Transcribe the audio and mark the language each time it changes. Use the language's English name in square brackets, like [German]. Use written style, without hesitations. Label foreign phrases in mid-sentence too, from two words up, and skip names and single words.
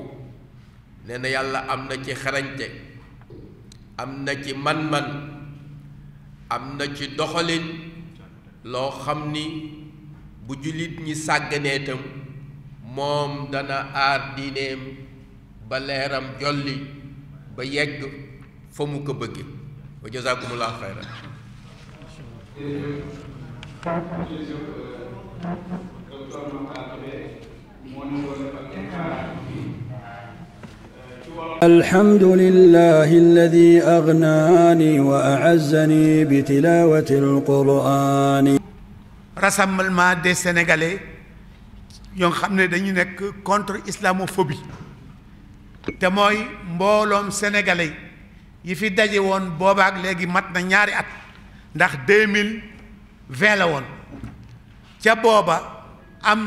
[Wolof] nee na yàlla am na ci xarañte am na ci man-man am na ci doxalin loo xam ni bu jullit ñi sàgganee tam moom dana aar diineem ba leeram jolli ba yegg fa mu ko bëgge [Arabic] وجزاكم الله خيرا. الحمد لله الذي أغناني وأعزني بتلاوة القرآن. [Wolof] Rassemblement des Sénégalais yoo xam ne dañu nekk [French] contre islamophobie [Wolof] te mooy mbooloom sénégalais yi fi daje woon boobaak léegi mat na ñaari at ndax 2020 la woon ca booba am